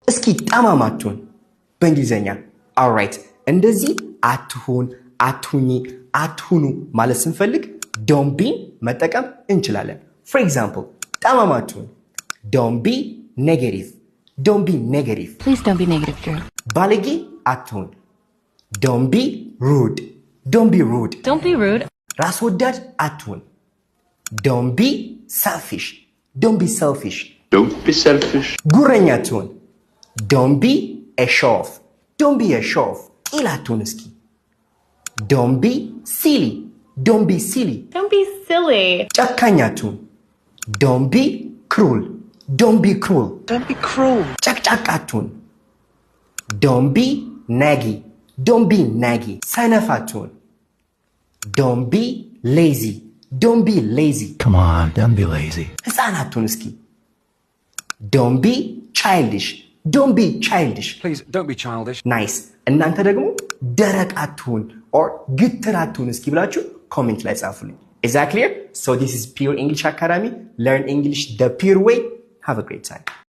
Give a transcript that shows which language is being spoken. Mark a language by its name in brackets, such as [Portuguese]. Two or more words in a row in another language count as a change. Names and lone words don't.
[Amharic] እስኪ ጠማማቱን በእንግሊዘኛ alright እንደዚህ አትሁን አትሁኚ አትሁኑ ማለት ስንፈልግ [English] don't be [Amharic] መጠቀም እንችላለን [English] for example [Amharic] ጠማማቱን [English] don't be negative Please don't be negative Drew [Amharic] ባለጌ አትሁን [English] don't be rude Don't be rude [Amharic] ራስ ወዳድ አትሁን [English] don't be selfish [Amharic] ጉረኛ አትሁን [English] don't be a show off [Amharic] ቂል አትሁን እስኪ [English] don't be silly Don't be silly [Amharic] ጨካኝ አትሁን [English] don't be cruel [Amharic] ጨቅጫቃ አትሁን [English] don't be naggy [Amharic] ሰነፍ አትሁን [English] don't be lazy Come on, don't be lazy. [Amharic] ሕፃን አትሁን እስኪ [English] don't be childish Please don't be childish. [Amharic] nice እናንተ ደግሞ ደረቅ አትሁን or ግትር አትሁን እስኪ ብላችሁ ኮሜንት ላይ ጻፉልኝ [English] Is that clear? So this is Pure English Academy. Learn English the pure way. Have a great time.